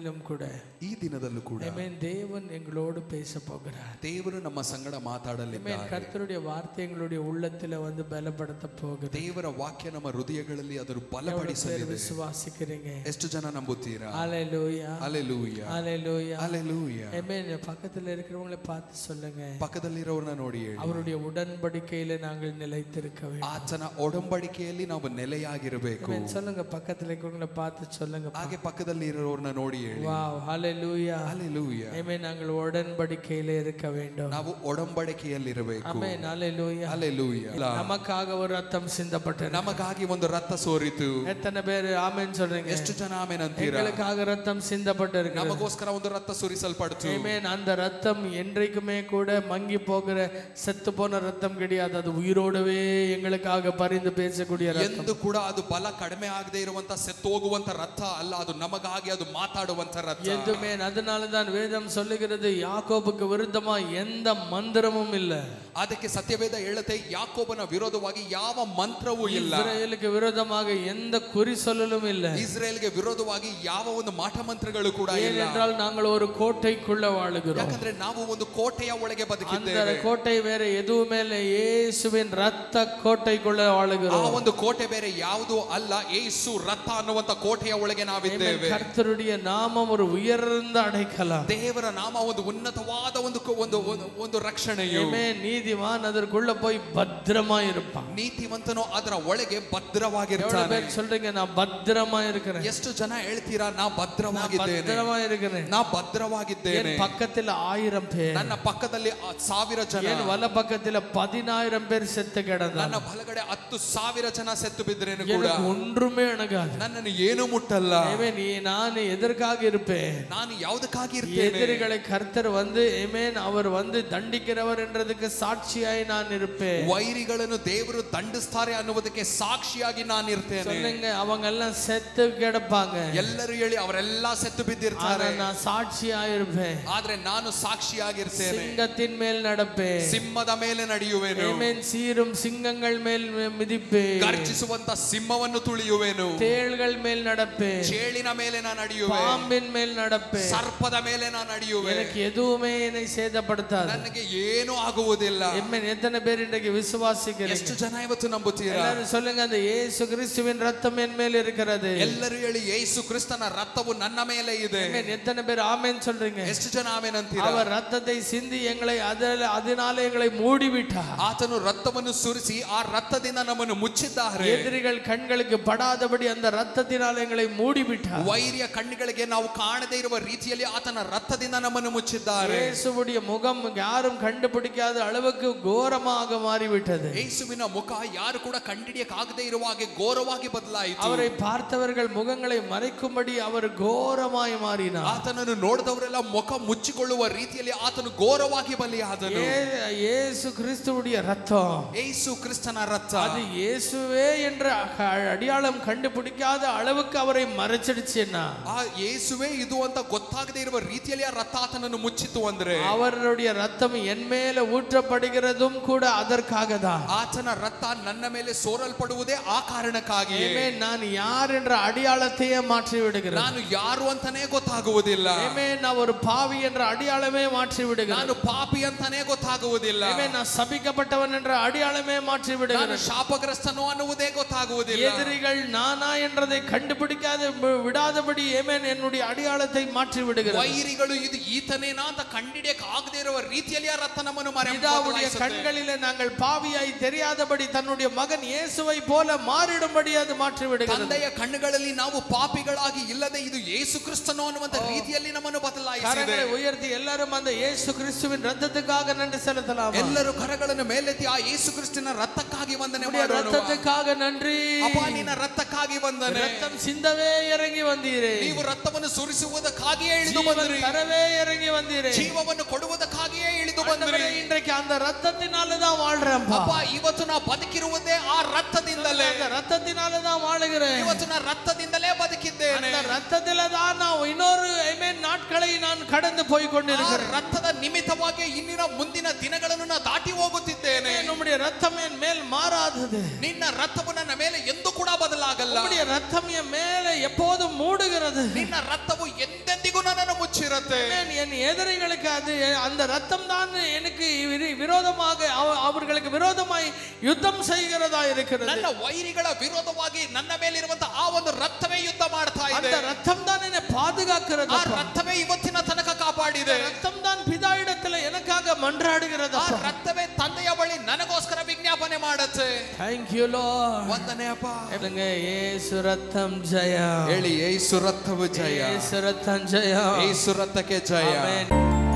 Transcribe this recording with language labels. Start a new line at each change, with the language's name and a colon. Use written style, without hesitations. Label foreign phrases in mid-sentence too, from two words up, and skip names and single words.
Tamil: கூட
Kannada: ಈ ದಿನದಲ್ಲೂ ಕೂಡ
Tamil: ಆಮೆನ್ தேவன் எங்களோடு பேச போகிறார்.
Kannada: ದೇವರು ನಮ್ಮ ಸಂಗಡ ಮಾತಾಡಲಿದ್ದಾರೆ.
Tamil: ஆமென். கர்த்தருடைய வார்த்தை எங்களுடைய உள்ளத்திலே வந்து பலப்படுத்த போகிறது.
Kannada: ದೇವರ ವಾಕ್ಯ ನಮ್ಮ ಹೃದಯಗಳಲ್ಲಿ ಅದನ್ನು ಬಲಪಡಿಸಲಿದೆ.
Tamil: ವಿಶ್ವಾಸಿக்கிறீங்க?
Kannada: ಎಷ್ಟು ಜನ ನಂಬುತ್ತೀರಾ?
Tamil: ஹalleluya ஹalleluya ஹalleluya ஹalleluya. ஆமென். பக்கத்துல இருக்கிறவங்களை பார்த்து சொல்லுங்க,
Kannada: ಪಕ್ಕದಲ್ಲಿರೋರನ್ನ ನೋಡಿ ಹೇಳಿ,
Tamil: அவருடைய உடன்படிக்கையிலே நாங்கள் நிலைத்திருக்க வேண்டும்.
Kannada: ಆತನ ಒಡಂಬಡಿಕೆಯಲ್ಲಿ ನಾವು ನೆಲೆಯಾಗಿರಬೇಕು.
Tamil: ஆமென். சொல்லுங்க, பக்கத்துல இருக்கிறவங்களை பார்த்து சொல்லுங்க.
Kannada: ಹಾಗೆ ಪಕ್ಕದಲ್ಲಿ ಇರೋರನ್ನ ನೋಡಿ ಹೇಳಿ, ವಾವ್ ஹalleluya
Tamil: ஹalleluya. ஆமென். நாங்கள் உடன்படிக்கையிலே இருக்க வேண்டும்.
Kannada: ನಾವು ಒಡಂಬಡಿಕೆಯಲ್ಲಿರಬೇಕು.
Tamil: ஆமென். ஹalleluya ஹalleluya. நமக்காக ஒரு ரத்தம் சிந்தப்பட்டது.
Kannada: ನಮಗಾಗಿ ಒಂದು ರಕ್ತ ಸೋರಿತು.
Tamil: எத்தனை பேர் ஆமென் சொல்றீங்க?
Kannada: ಎಷ್ಟು ಜನ ಆಮೆನ್ ಅಂತೀರಾ?
Tamil: எங்களுக்காக ரத்தம் சிந்தப்பட்டிருக்கு.
Kannada: ನಮಗೋಸ್ಕರ ಒಂದು ರಕ್ತ ಸುರಿಸಲ್ಪಡ್ತು.
Tamil: ஆமென். அந்த ரத்தம் என்றைக்குமே கூட மங்கி போகிற செத்து போன ரத்தம் கிடையாது. அது உயிரோடவே எங்களுக்காக பரிந்து பேசக்கூடிய ரத்தம்.
Kannada: ಎಂದು ಕೂಡ ಅದು ಬಲ ಕಡಿಮೆ ಆಗದೆ ಇರುವಂತ ಸೆತ್ತೋಗುವಂತ ರಕ್ತ ಅಲ್ಲ, ಅದು ನಮಗಾಗಿ ಅದು ಮಾತಾಡುವಂತ ರಕ್ತ.
Tamil: எதுமே. அதனால தான் வேதம் சொல்லுகிறது, யாக்கோபுக்கு விருத்தமா எந்த மந்திரமும் இல்ல.
Kannada: ಅದಕ್ಕೆ ಸತ್ಯವೇದ ಹೇಳುತ್ತೆ, ಯಾಕೋಬನ ವಿರೋಧವಾಗಿ ಯಾವ ಮಂತ್ರವೂ ಇಲ್ಲ.
Tamil: ಇಸ್ರಾಯೇಲಿಗೆ ವಿರೋಧமாக எந்த குறி சொல்லலும் இல்ல.
Kannada: ಇಸ್ರೇಲ್ಗೆ ವಿರೋಧವಾಗಿ ಯಾವ ಒಂದು ಮಾಟ ಮಂತ್ರಗಳು ಕೂಡ ಇಲ್ಲ.
Tamil: ஏனென்றால் நாங்கள் ஒரு கோட்டைக்குள்ள வாழுகிறோம்.
Kannada: ಯಾಕಂದ್ರೆ ನಾವು ಒಂದು ಕೋಟೆಯ ಒಳಗೆ ಬದುಕಿದ್ದೇವೆ.
Tamil: அந்த கோட்டை வேற எதுவுமே இல்ல, இயேசுவின் ரத்த கோட்டைக்குள்ள வாழுகிறோம்.
Kannada: ಆ ಒಂದು ಕೋಟೆ ಬೇರೆ ಯಾವುದೂ ಅಲ್ಲ, ಯೇಸು ರಕ್ತ ಅನ್ನುವಂತ ಕೋಟೆಯ ಒಳಗೆ ನಾವಿದ್ದೇವೆ.
Tamil: கர்த்தருடைய நாமம் ஒரு உயர்ந்த அடைக்கலம்.
Kannada: ದೇವರ ನಾಮ ಒಂದು ಉನ್ನತವಾದ ಒಂದು ರಕ್ಷಣೆಯು.
Tamil: நீதிமான் அதற்குள்ள போய் பத்திரமா இருப்பான்.
Kannada: ನೀತಿವಂತನು ಅದರ ಒಳಗೆ ಭದ್ರವಾಗಿರ್ತಾನೆ.
Tamil: சொல்றீங்க, நான் பத்திரமா இருக்கிறேன்.
Kannada: ಎಷ್ಟು ಜನ ಹೇಳ್ತೀರಾ, ನಾ ಭದ್ರವಾಗಿದ್ದೇನೆ,
Tamil: பத்திரமா இருக்கிறேன்.
Kannada: ನಾ ಭದ್ರವಾಗಿದ್ದೇನೆ.
Tamil: பக்கத்தில் 1000 பேர்,
Kannada: ನನ್ನ ಪಕ್ಕದಲ್ಲಿ 1000 ಜನ,
Tamil: என் வல பக்கத்தில் 10000 பேர் செத்து கிடந்தாங்க.
Kannada: ನನ್ನ ಬಲಗಡೆ 10,000 ಜನ செத்து ಬಿದ್ರೇನು ಕೂಡ
Tamil: ஒன்றுமே அணுகாது.
Kannada: ನನ್ನನ್ನು ಏನು ಮುಟ್ಟಲ್ಲ.
Tamil: நான் எதற்காக இருப்பேன்?
Kannada: ನಾನು ಯಾವುದಕ್ಕಾಗಿ ಇರ್ತೇನೆ?
Tamil: எதிரிகளை கர்த்தர் வந்து அவர் வந்து தண்டிக்கிறவர் என்றதுக்கு சாட்சியாய் நான் இருப்பேன்.
Kannada: ವೈರಿಗಳನ್ನು ದೇವರು ದಂಡಿಸ್ತಾರೆ ಅನ್ನುವುದಕ್ಕೆ ಸಾಕ್ಷಿಯಾಗಿ ನಾನು ಇರ್ತೇನೆ.
Tamil: சொல்லுங்க, அவங்க எல்லாம் செத்து கிடப்பாங்க.
Kannada: ಎಲ್ಲರೂ ಹೇಳಿ, ಅವರೆಲ್ಲ ಸೆತ್ತು ಬಿದ್ದಿರ್ತಾರೆ.
Tamil: நான் சாட்சியாய் இருப்பேன்.
Kannada: ಆದ್ರೆ ನಾನು ಸಾಕ್ಷಿಯಾಗಿರ್ತೇನೆ.
Tamil: சிங்கத்தின் மேல் நடப்பேன்.
Kannada: ಸಿಂಹದ ಮೇಲೆ ನಡೆಯುವೆನು.
Tamil: ஆமென். சீரும் சிங்கங்கள் மேல் மிதிப்பேன்.
Kannada: ಗರ್ಜಿಸುವಂತ ಸಿಂಹವನ್ನು ತುಳಿಯುವೆನು.
Tamil: தேள்கள் மேல் நடப்பேன்.
Kannada: ಚೇಳಿನ ಮೇಲೆ ನಾನು ನಡೆಯುವೆ.
Tamil: பாம்பின் மேல் நடப்பேன்.
Kannada: ಸರ್ಪದ ಮೇಲೆ ನಾನು ನಡೆಯುವೆ.
Tamil: எனக்கு எதுவுமே என்னை சேதப்படுத்தாது.
Kannada: ನನಗೆ ಏನು ಆಗುವುದಿಲ್ಲ.
Tamil: ஆமென். எத்தனை பேர் இன்றைக்கு விசுவாசிக்கிறீங்க?
Kannada: ಎಷ್ಟು ಜನ ಇವತ್ತು ನಂಬುತ್ತೀರಾ?
Tamil: எல்லாரும் சொல்லுங்க, அந்த இயேசு கிறிஸ்துவின் ரத்தம் என் மேல் இருக்கிறது.
Kannada: ಎಲ್ಲರೂ ಹೇಳಿ, ಯೇಸು ಕ್ರಿಸ್ತನ ರಕ್ತವು ನನ್ನ ಮೇಲೆ ಇದೆ.
Tamil: ஆமென். எத்தனை பேர் ஆமென் சொல்றீங்க?
Kannada: ಎಷ್ಟು ಜನ ಆಮೆನ್ ಅಂತೀರಾ?
Tamil: அவர் ரத்தத்தை சிந்தி எங்களை அதனாலே எங்களை மூடி விட்டார்.
Kannada: ಆತನು ರಕ್ತವನ್ನು ಸುರಿಸಿ ಆ ರಕ್ತದಿಂದ ನಮ್ಮನ್ನು ಮುಚ್ಚಿದ್ದಾರೆ.
Tamil: எதிரிகள் கண்களுக்கு படாதபடி அந்த ரத்தத்தினால் எங்களை மூடி விட்டார்.
Kannada: ವೈರಿಯ ಕಣ್ಣುಗಳಿಗೆ ನಾವು ಕಾಣದೇ ಇರುವ ರೀತಿಯಲ್ಲಿ ಆತನ ರಕ್ತದಿಂದ ನಮ್ಮನ್ನು ಮುಚ್ಚಿದ್ದಾರೆ.
Tamil: இயேசுவுடைய முகம் யாரும் கண்டுபிடிக்காத அளவுக்கு கோரமாக மாறிவிட்டது.
Kannada: ಯೇಸುವಿನ ಮುಖ ಯಾರು ಕೂಡ ಕಂಡಿಡಿಯಕ್ಕಾಗದೇ ಇರುವ ಹಾಗೆ ಘೋರವಾಗಿ ಬದಲಾಯಿತು.
Tamil: அவரை பார்த்தவர்கள் முகங்களை மறைக்கும்படி அவர் கோரமாய் மாறினார்.
Kannada: ಆತನನ್ನು ನೋಡಿದವರೆಲ್ಲ ಮುಖ ಮುಚ್ಚಿಕೊಳ್ಳುವ ರೀತಿಯಲ್ಲಿ ಆತನು ಘೋರವಾಗಿ ಬಲಿಯಾದನು.
Tamil: இயேசு கிறிஸ்துவுடைய ரத்தம்,
Kannada: ಯೇಸು ಕ್ರಿಸ್ತನ ರಕ್ತ,
Tamil: அது இயேசுவே என்ற அடையாளம் கண்டுபிடிக்காத அளவுக்கு அவரை மறைச்சிடுச்சுன்னா,
Kannada: ಆ ಯೇಸುವೇ ಇದು ಅಂತ ಗೊತ್ತಾಗದೇ ಇರುವ ರೀತಿಯಲ್ಲಿ ಆ ರಕ್ತ ಆತನನ್ನು ಮುಚ್ಚಿತು ಅಂದ್ರೆ,
Tamil: அவருடைய ரத்தம் என் மேல ஊற்றப்படுகிறதும் கூட அதற்காக தான்.
Kannada: ಆತನ ರಕ್ತ ನನ್ನ ಮೇಲೆ ಸೋರಲ್ಪಡುವುದೇ ಆ ಕಾರಣಕ್ಕಾಗಿ.
Tamil: நான் யார் என்ற அடையாளத்தையே மாற்றி விடுகிறேன்.
Kannada: ನಾನು ಯಾರು ಅಂತಾನೆ ಗೊತ್ತಾಗುವುದಿಲ್ಲ.
Tamil: நான் ஒரு பாவி என்ற அடையாளமே மாற்றி விடுகிறேன்.
Kannada: ನಾನು ಪಾಪಿ ಅಂತಾನೆ ಗೊತ್ತಾಗುವುದಿಲ್ಲ.
Tamil: நான் சபிக்கப்பட்டவன் என்ற அடையாளமே மாற்றி விடுகிறேன்.
Kannada: ನಾನು ಶಾಪಗ್ರಸ್ತನು ಅನ್ನುವುದೇ ಗೊತ್ತಾಗುವುದಿಲ್ಲ.
Tamil: எதிரிகள் நானா என்றதை கண்டுபிடிக்காத விடாதபடி என்னுடைய அடையாளத்தை மாற்றி விடுகிறேன்.
Kannada: ವೈರಿಗಳು ಇದು ಈತನೇನಾ ಅಂತ ಕಂಡಿಡಿಯಕ್ಕೆ ಆಗದೇ ಇರುವ ರೀತಿಯಲ್ಲಿ ಆ ರಕ್ತ ನಮ್ಮನ್ನು
Tamil: பிதாவுடைய கண்களிலே நாங்கள் பாவியாய் தெரியாதபடி தன்னுடைய மகன் இயேசுவை போல மாறிடும்படி அது மாற்றி விடுகிறது.
Kannada: ತಂದೆಯ ಕಣ್ಣುಗಳಲ್ಲಿ ನಾವು ಪಾಪಿಗಳಾಗಿ ಇಲ್ಲದೆ ಇದು ಯೇಸು ಕ್ರಿಸ್ತನು ಅನ್ನುವಂತ ರೀತಿಯಲ್ಲಿ ನಮ್ಮನ್ನು ಬದಲಾಯಿಸಿದೆ.
Tamil: கரங்களை உயர்த்தி ಎಲ್ಲರೂ அந்த இயேசு கிறிஸ்துவின் ரத்தத்துக்காக நன்றி செலுத்தலாம்.
Kannada: ಎಲ್ಲರೂ ಕರಗಳನ್ನು ಮೇಲೆತ್ತಿ ಆ ಯೇಸು ಕ್ರಿಸ್ತನ ರಕ್ತಕ್ಕಾಗಿ ವಂದನೆ ಮಾಡೋಣ.
Tamil: ரத்தத்துக்காக நன்றி.
Kannada: ಅಪ್ಪ, ನಿನ್ನ ರಕ್ತಕ್ಕಾಗಿ ವಂದನೆ.
Tamil: ரத்தம் சிந்தவே இறங்கி வந்தீரே.
Kannada: ನೀವು ರಕ್ತವನ್ನು ಸುರಿಸುವುದಕ್ಕಾಗಿಯೇ ಇಳಿದು ಬಂದಿರಿ.
Tamil: தரவே இறங்கி வந்தீரே.
Kannada: ಜೀವವನ್ನು ಕೊಡುವುದಕ್ಕಾಗಿಯೇ ಇಳಿದು ಬಂದಿರಿ.
Tamil: இன்றைக்கு அந்த ரத்தத்தினால தான் வாழ்றேன்
Kannada: ಅಪ್ಪ, ಇವತ್ತು ನಾ ಬದುಕಿರುವುದೇ ಆ ರಕ್ತದಿಂದಲೇ.
Tamil: அந்த ரத்தத்தினால தான் வாழுகிறேன்.
Kannada: ಇವತ್ತು ನಾ ರಕ್ತದಿಂದಲೇ ಬದುಕಿದ್ದೇನೆ.
Tamil: அந்த ரத்தத்தில தான் நான் இன்னொரு நாட்களை நான் கடந்து போய் கொண்டிருக்கிறேன்.
Kannada: ರಕ್ತದ ನಿಮಿತ್ತವಾಗಿ ಇನ್ನಿನ ಮುಂದಿನ ದಿನಗಳನ್ನು ನಾ ದಾಟಿ ಹೋಗುತ್ತಿದ್ದೇನೆ.
Tamil: நம்முடைய ரத்தம் என் மேல் மாறாதது.
Kannada: ನಿನ್ನ ರಕ್ತವು ನನ್ನ ಮೇಲೆ ಎಂದೂ ಕೂಡ ಬದಲಾಗಲ್ಲ.
Tamil: நம்முடைய ரத்தம் என் மேலே எப்போதும் மூடுகிறது.
Kannada: ನಿನ್ನ ರಕ್ತವು ಎಂದೆಂದಿಗೂ ನನ್ನನ್ನು ಇರುತ್ತೆ.
Tamil: என் எதிரிகளுக்கு அது அந்த ரத்தம் தான் எனக்கு விரோதமாக அவர்களுக்கு விரோதமாய் யுத்தம் செய்கிறதா இருக்கிறது.
Kannada: ನನ್ನ ವೈರಿಗಳ ವಿರೋಧವಾಗಿ ನನ್ನ ಮೇಲಿರುವಂತ ಆ ಒಂದು ರಕ್ತವೇ ಯುದ್ಧ ಮಾಡ್ತಾ ಇದೆ.
Tamil: அந்த ரத்தம் தான் என்னை பாதுகாக்கிறது.
Kannada: ಆ ರಕ್ತವೇ ಇವತ್ತಿನ ತನಕ ಕಾಪಾಡಿದೆ.
Tamil: ரத்தம் தான் பிதாவிடத்தில் எனக்காக மன்றாடுகிறது.
Kannada: ಆ ರಕ್ತವೇ ತಂದೆಯ ಬಳಿ ನನಗೋಸ್ಕರ ವಿಜ್ಞಾಪನೆ ಮಾಡುತ್ತೆ.
English: Thank you Lord.
Kannada: ವಂದನೆ ಅಪ್ಪ. ಯೇಸು ರಕ್ತಂ ಜಯ. ಹೇಳಿ ಯೇಸು ರಕ್ತವು ಜಯ. ಯೇಸು ರಕ್ತಂ ಜಯ. ಯೇಸು ರಕ್ತಕ್ಕೆ ಜಯ. ಆಮೆನ್.